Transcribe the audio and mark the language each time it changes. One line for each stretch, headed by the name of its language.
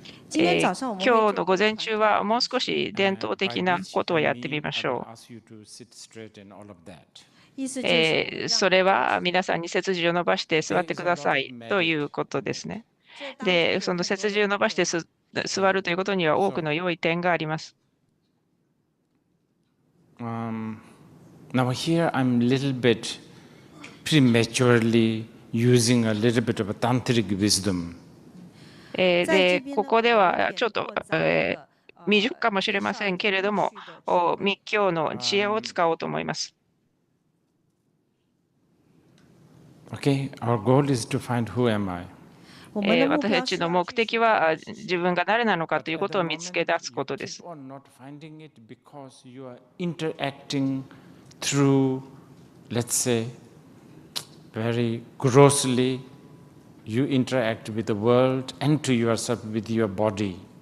Japanese: 今日の午前中はもう少し伝統的なことをやってみましょう。それは皆さんに背筋を伸ばして座ってくださいということですね。で、その背筋を伸ばして座るということには多くの良い点があります。
English: Now here I'm a little bit prematurely using a little bit of a tantric wisdom.
Japanese: で、ここではちょっと、未熟かもしれませんけれども、密教の知恵を使おうと思います。
English: Okay, our goal is to find who am I.
Japanese: 私たちの目的は自分が誰なのかということを見つけ出すことです。
English: Interacting through, let's say, very grossly, you interact with the world and to yourself with your body.